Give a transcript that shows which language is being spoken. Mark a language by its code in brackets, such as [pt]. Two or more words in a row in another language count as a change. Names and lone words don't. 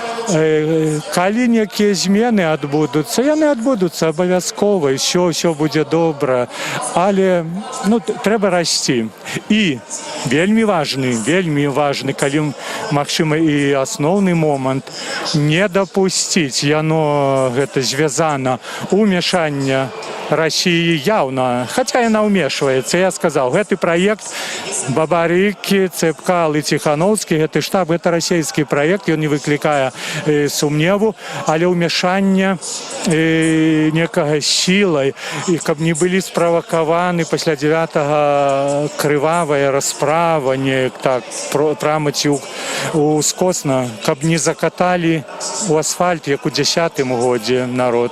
[be] Калі некія змены адбудуцца, яны адбудуцца абавязкова, і ўсё будзе добра, але трэба расці. І вельмі важны, калі магчыма і асноўны момант, не дапусціць, яно гэта звязана умешання [ru] России явно, хотя [be] яна ўмешваецца. [ru] Я сказал, [be] гэты проект Бабарыкі, Цэпкал і Ціхановскі, гэты штаб, гэта расійскі проект, ён не выклікае сумневу, але ўмешанне некага сілай, і каб не былі справакаваны пасля 9-го крывавая расправа, неяк так, прамаці ускосна, каб не закаталі у асфальт, як у 10-м годзе народ.